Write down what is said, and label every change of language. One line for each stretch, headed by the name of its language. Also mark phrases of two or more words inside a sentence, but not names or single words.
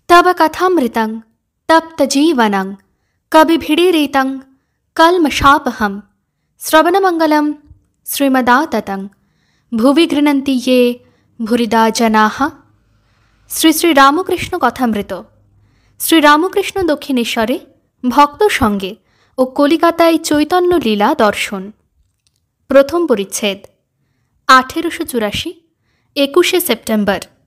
Sanskrit: तव कथामृतं तप्तजीवनं कविभिडीरितं कल्मषापहं श्रवणमंगलं श्रीमदाततं भुवि गृह्णन्ति ये भूरिदा जनाः।
Bangla: শ্রী শ্রী রামকৃষ্ণ কথামৃত। শ্রীরামকৃষ্ণ দক্ষিণেশ্বরে ভক্ত সঙ্গে ও কলিকাতায় চৈতন্য লীলা দর্শন। প্রথম পরিচ্ছেদ। 1884 21 সেপ্টেম্বর।